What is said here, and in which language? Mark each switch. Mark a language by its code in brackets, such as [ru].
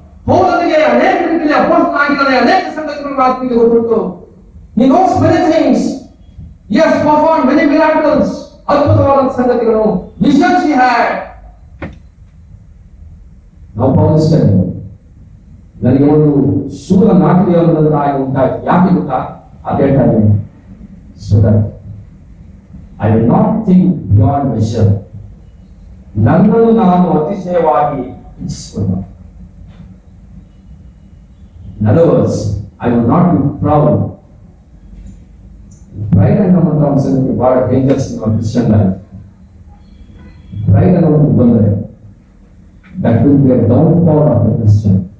[kn] ಪೌಲನಿಗೆ ಅನೇಕ ರೀತಿಯಲ್ಲಿ ಅಪೊಸ್ತಲನಾಗಿದ್ದಾನೆ, ಅನೇಕ ಸಂಗತಿಗಳನ್ನು ಆತನಿಗೆ ಗೊತ್ತುಂಟು. [en] He knows many things. He has performed many miracles. [kn] ಅದ್ಭುತವಾದ ಸಂಗತಿಗಳು, [en] visions he had. [kn] ನಾವು ಪೌಲಿಸ್ತಾರೆ ನನಗೆ ಒಂದು ಶೂಲ ನಾಟಿಗೆ ಅನ್ನೋದಾಗಿ ಉಂಟಾಯ್ತು. ಯಾಕೆ ಗೊತ್ತಾ? ಅದು ಹೇಳ್ತಾರೆ, [en] so that I will not think beyond measure. [kn] ನನ್ನನ್ನು ನಾನು ಅತಿಶಯವಾಗಿ ಇಚ್ಛಿಸಿಕೊಂಡ. [en] In other words, I will not be proud. Pride [kn] ಅನ್ನುವಂಥ ಒಂದು ಸಂಗತಿ ಬಹಳ [en] Dangerous in our Christian life. [kn] Pride ಅನ್ನೋದು ಬಂದರೆ [en] that will be a downfall of the Christian.